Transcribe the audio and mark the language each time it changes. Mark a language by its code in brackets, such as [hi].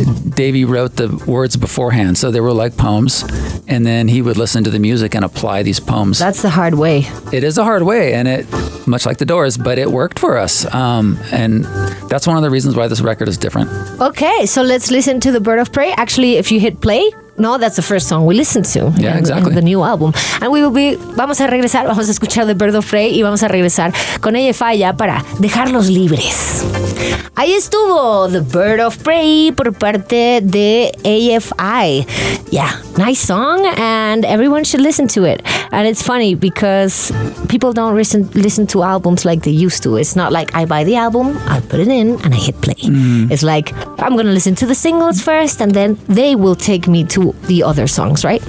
[en] Davey wrote the words beforehand, so they were like poems, and then he would listen to the music and apply these poems. That's the hard way. It is a hard way, and it, much like the Doors, but it worked for us. And that's one of the reasons why this record is different. Okay, so let's listen to the Bird of Prey. Actually, if you hit play, no, that's the first song we listened to. Yeah, exactly. The new album. [es] And vamos a regresar, vamos a escuchar The Bird of Prey y vamos a regresar con AFI ya para dejarlos libres. Ahí estuvo The Bird of Prey por parte de AFI. [en] Yeah, nice song, and everyone should listen to it. And it's funny because people don't listen to albums like they used to. It's not like I buy the album, I put it in, and I hit play. It's like, I'm going to listen to the singles first, and then they will take me to the other songs, right?